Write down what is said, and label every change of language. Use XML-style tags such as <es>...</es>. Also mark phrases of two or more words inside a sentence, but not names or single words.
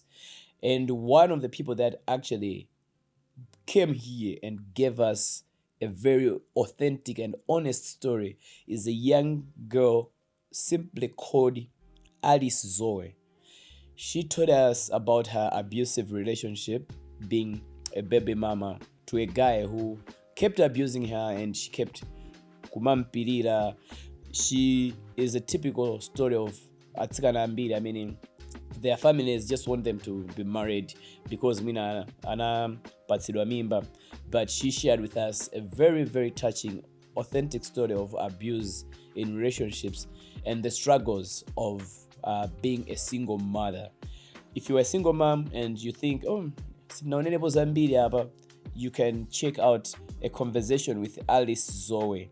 <en>And one of the people that actually came here and gave us a very authentic and honest story is a young girl simply called Alice Zoe. She told us about her abusive relationship, being a baby mama to a guy who kept abusing her and she kept kumampirira. She is a typical story of</en> <ny>atsikana ambiri,</ny> <en>meaning their families just want them to be married because</en> <ny>mina ana patsidwa mimba.</ny> <en>But she shared with us a very, very touching, authentic story of abuse in relationships and the struggles of being a single mother. If you're a single mom and you think, you can check out a conversation with Alice Zoe.</en>